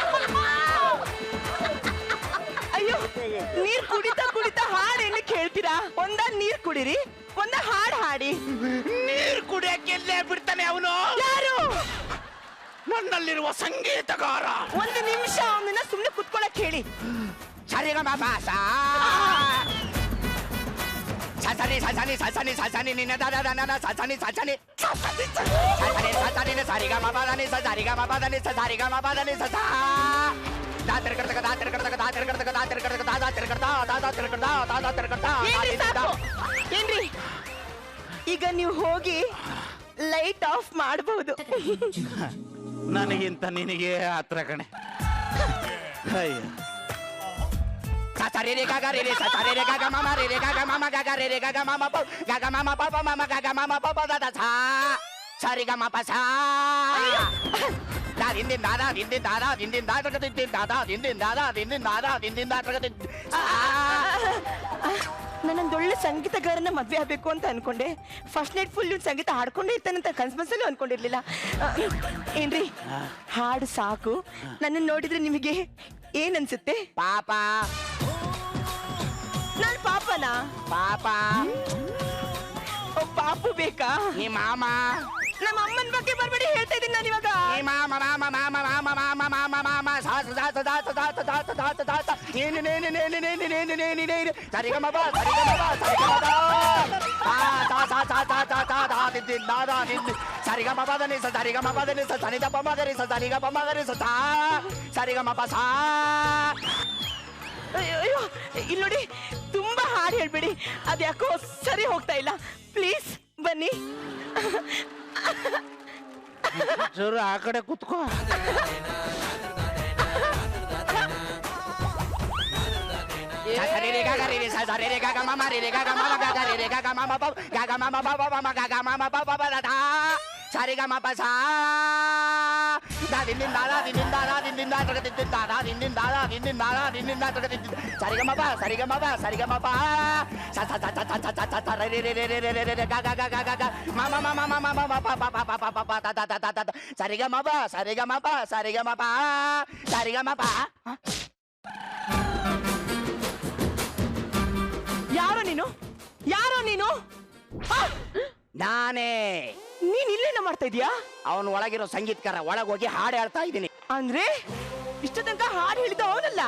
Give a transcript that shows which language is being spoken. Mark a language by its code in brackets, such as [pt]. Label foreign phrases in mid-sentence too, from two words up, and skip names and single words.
[kn] ಅಯ್ಯೋ, ನೀರ್ ಕುಡಿತಾ ಕುಡಿತಾ ಹಾಡು ಏನು ಕೇಳ್ತೀರಾ? ಒಂದ ನೀರ್ ಕುಡೀರಿ, ಒಂದ ಹಾಡು ಹಾಡಿ. ನೀರ್ ಕುಡಿಯಕ್ಕೆಲ್ಲೇ ಬಿಡ್ತಾನೆ ಅವನು. ಯಾರು? ನನ್ನಲ್ಲಿರುವ ಸಂಗೀತಗಾರ. ಒಂದು ನಿಮಿಷ ಅವನನ್ನ ಸುಮ್ನೆ ಕುತ್ಕೊಳಕ್ ಹೇಳಿ. ಸ ರೆ ಗ ಮ ಪ ಸ ಸ ಸ ನಿ ಸ ಸ ನಿ ಸ ಸ ನಿ ಸ ಸ ನಿ ನಿ ನ ದ ದ ದ ನ ನ ಸ ಸ ನಿ ಸ ಸ ನಿ ಸ ಸ ನಿ ಸ ಸ ನಿ ಸ ರಿ ಗ ಮ ಪ ದ ನಿ ಸ ಸ ರಿ ಗ ಮ ಪ ದ ನಿ ಸ ಸ ರಿ ಗ ಮ ಪ ದ ನಿ ಸ ಸ ದಾ ತರ ಕರ್ತ ದಾ ತರ ಕರ್ತ ದಾ ತರ ಕರ್ತ ದಾ ತರ ಕರ್ತ ದಾ ತರ ಕರ್ತ ದಾ ತರ ಕರ್ತ ದಾ ತರ ಕರ್ತ. ಏನ್ರಿ ಸಾಕು? ಏನ್ರಿ, ಈಗ ನೀವು ಹೋಗಿ [en] light off [kn] ಮಾಡಬಹುದು. ನನಗಿಂತ ನಿನಗೆ ಹತ್ರ ಕಣೆ. ಅಯ್ಯ ಸ ಸ ರೆ ರೆ ಗ ಗ ರೆ ರೆ ಸ ಸ ರೆ ರೆ ಗ ಗ ಮ ಮ ರೆ ರೆ ಗ ಗ ಮ ಮ ಗ ಗ ರೆ ರೆ ಗ ಗ ಮ ಮ ಪ ಗ ಗ ಮ ಮ ಪ ಪ ಮ ಮ ಗ ಗ ಮ ಮ ಪ ಪ ದ ದ ಸ ಸ ರಿ ಗ ಮ ಪ ಸ ದಾ ದಿನ್ ದಿನ್ ದಾ ದಾ ದಿನ್ ದಿನ್ ದಾ ದಾ ದಿನ್ ದಿನ್ ದಾ ತರ ದಿನ್ ದಿನ್ ದಾ ದಾ ದಿನ್ ದಿನ್ ದಾ ದಾ ದಿನ್ ದಿನ್ ದಾ ದಾ ದಿನ್ ದಿನ್ ದಾ ತರ ದಿನ್. ನಾನೊಂದೊಳ್ಳೆ ಸಂಗೀತಗಾರನ ಮದ್ವೆ ಆಗ್ಬೇಕು ಅಂತ ಅನ್ಕೊಂಡೆ. [en] first night [kn] ಫುಲ್ ಇವ್ನು ಸಂಗೀತ ಹಾಡ್ಕೊಂಡೇ ಇರ್ತಾನಂತ ಕನ್ಸ್ಮನ್ಸಲ್ಲೂ ಅನ್ಕೊಂಡಿರ್ಲಿಲ್ಲ. ಏನ್ರಿ, ಹಾಡು ಸಾಕು. ನನ್ನ ನೋಡಿದ್ರೆ ನಿಮಗೆ ಏನ್ ಅನ್ಸುತ್ತೆ? ಪಾಪ ನಾನ್ ಪಾಪನಾ? ಪಾಪ ಓ, ಪಾಪು ಬೇಕಾ? ನೀ ಮಾಮ ನಮ್ಮ ಅಮ್ಮನ ಬಗ್ಗೆ ಬರ್ಬೇಡಿ ಹೇಳ್ತಾ ಇದ್ದೀನಿ ನಾನು ಇವಾಗ. ನೀ ಮಾಮ ಮಾಮ ಮಾಮ ಮಾಮ ಮಾಮ ಮಾಮ ಮಾಮ ಸಾಸ ದಾಸ ದಾಸ ದಾಸ ದಾಸ ದಾಸ ದಾಸ ನೀನು ನೇನು ನೇನು ನೇನು ನೇನು ನೇನು ನೇನು ಸರಿಗಮ ಬಾ ಸರಿಗಮ ಬಾ ಸರಿಗಮ ಬಾ ಆ ತಾ ತಾ ತಾ ತಾ ತಾ ತಾ ತಾ ದಿನ್ ದಾ ದಾ ದಿನ್ ಸರಿಗಮ ಬದ ನಿ ಸ ಸರಿಗಮ ಬದ ನಿ ಸ ಸನಿದ ಪಮ ಗರಿ ಸ ಸರಿಗಮ ಪಮ ಗರಿ ಸ ತಾ ಸರಿಗಮ ಪ ಸಾ. ಅಯ್ಯೋ, ಇಲ್ಲಿ ನೋಡಿ, ತುಂಬಾ ಹಾಡು ಹೇಳ್ಬೇಡಿ. ಅದ್ಯಾಕೋ ಸರಿ ಹೋಗ್ತಾ ಇಲ್ಲ. ಪ್ಲೀಸ್ ಬನ್ನಿ. ಚೂರು ಆ ಕಡೆ ಕುತ್ಕೋ. ಸರಿ ರೆ ಗ ಗ ರೆ ರೆ ಸ ಸರಿ ರೆ ಗ ಗ ಮ ಮ ರೆ ರೆ ಗ ಗ ಮ ಮ ಗ ಗ ರೆ ರೆ ಗ ಗ ಮ ಮ ಪ ಗ ಗ ಮ ಮ ಪ ಪ ಮ ಗ ಗ ಮ ಮ ಪ ಪ ಪ ದ ದ ಸರಿ ಗ ಮ ಪ ಸ ದಾ ದಿನ್ ದಿನ್ ದಾ ದಾ ದಿನ್ ದಿನ್ ದಾ ದಾ ದಿನ್ ದಿನ್ ದಾ ತರ ದಿನ್ ದಿನ್ ದಾ ದಾ ದಿನ್ ದಿನ್ ದಾ ದಾ ದಿನ್ ದಿನ್ ದಾ ದಾ ದಿನ್ ದಿನ್ ದಾ ತರ ದಿನ್ ಸರಿ ಗ ಮ ಪ ಸರಿ ಗ ಮ ಪ ಸರಿ ಗ ಮ ಪ ಸ ಸ ಸ ಸ ಸ ಸ ಸ ರೆ ರೆ ರೆ ರೆ ರೆ ರೆ ರೆ ರೆ ಗ ಗ ಗ ಗ ಗ ಗ ಮ ಮ ಮ ಮ ಮ ಮ ಮ ಮ ಪ ಪ ಪ ಪ ಪ ಪ ಪ ತ ತ ತ ತ ತ ಸರಿ ಗ ಮ ಪ ಸರಿ ಗ ಮ ಪ ಸರಿ ಗ ಮ ಪ ಸರಿ ಗ ಮ ಪ. ಯಾರೋ ನೀನು? ಯಾರೋ ನೀನು? ನಾನೇ. ನೀನ್ ಇಲ್ಲೇನ ಮಾಡ್ತಾ ಇದೀಯಾ? ಅವನು ಒಳಗಿರೋ ಸಂಗೀತಕಾರ, ಒಳಗೆ ಹೋಗಿ ಹಾಡು ಹೇಳ್ತಾ ಇದ್ದೀನಿ. ಅಂದ್ರೆ ಇಷ್ಟ ತನಕ ಹಾಡು ಹೇಳಿದ್ದು ಅವನಲ್ಲ?